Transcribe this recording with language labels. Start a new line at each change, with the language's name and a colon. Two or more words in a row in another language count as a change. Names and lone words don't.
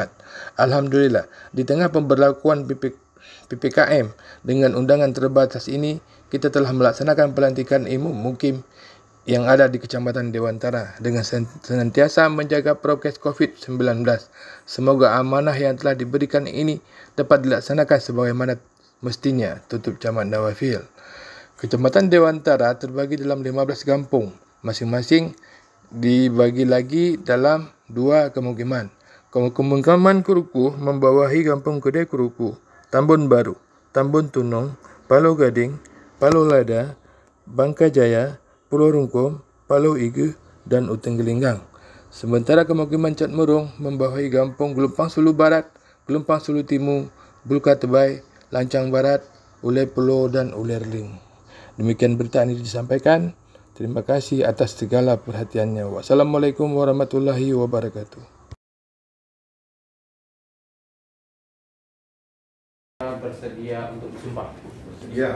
Indonesian: Alhamdulillah, di tengah pemberlakuan PPKM dengan undangan terbatas ini, kita telah melaksanakan pelantikan Imam Mukim yang ada di Kecamatan Dewantara dengan senantiasa menjaga prokes COVID-19. Semoga amanah yang telah diberikan ini dapat dilaksanakan sebagaimana mestinya, tutup Camat Nawafil. Kecamatan Dewantara terbagi dalam 15 kampung, masing-masing dibagi lagi dalam 2 kemukiman. Kemukiman Kuruku membawahi Kampung Kedai Kuruku, Tambun Baru, Tambun Tunong, Palau Gading, Palau Lada, Bangka Jaya, Pulau Rungkum, Palau Igu dan Uteng Gelinggang. Sementara kemukiman Cat Murung membawahi Kampung Gelumpang Sulu Barat, Gelumpang Sulu Timur, Bulka Tebai, Lancang Barat, Ulai Pulau dan Ulerling. Demikian berita ini disampaikan. Terima kasih atas segala perhatiannya.
Arabic: والسلام عليكم ورحمة الله وبركاته.
Indonesian: Bersedia untuk disumpah? Bersedia.